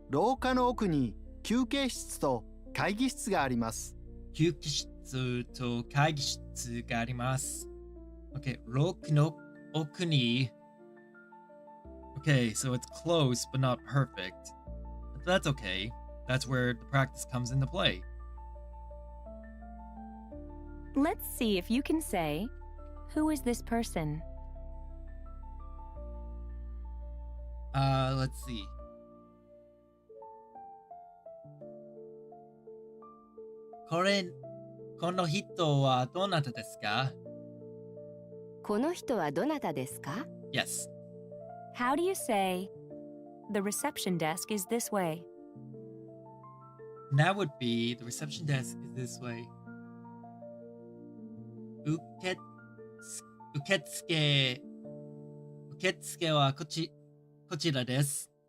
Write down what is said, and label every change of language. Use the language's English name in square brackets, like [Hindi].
[Japanese] 廊下の奥に休憩室と会議室があります。休憩室と会議室があります。 Okay, 廊下の奥に... [English] Okay, so it's close but not perfect. But that's okay. That's where the practice comes into play. Let's see if you can say, who is this person? Let's see. [Japanese] Ko no hito wa donata desu ka? この人はどなたですか？ [English] Yes. How do you say, the reception desk is this way? And that would be the reception desk is this way. [Japanese] Uketsuke wa kochira desu.